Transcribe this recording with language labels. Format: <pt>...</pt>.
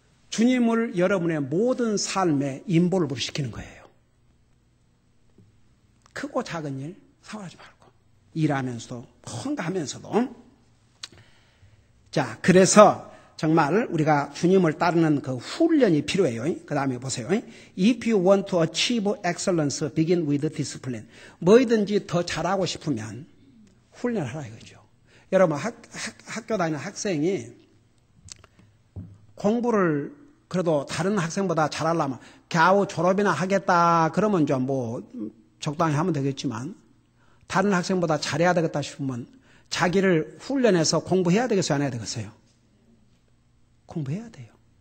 <ko>주님을 여러분의 모든 삶에 인볼브를 시키는 거예요. 크고 작은 일 사고하지 말고 일하면서도 뭔가 하면서도. 자, 그래서 정말 우리가 주님을 따르는 그 훈련이 필요해요. 그 다음에 보세요.</ko> <en>If you want to achieve excellence, begin with discipline.</en> <ko>뭐든지 더 잘하고 싶으면 훈련하라 이거죠. 여러분, 학교 다니는 학생이 공부를 그래도 다른 학생보다 잘하려면 겨우 졸업이나 하겠다 그러면 좀 적당히 하면 되겠지만, 다른 학생보다 잘해야 되겠다 싶으면 자기를 훈련해서 공부해야 되겠어요, 안 해야 되겠어요? 공부해야 돼요.</ko>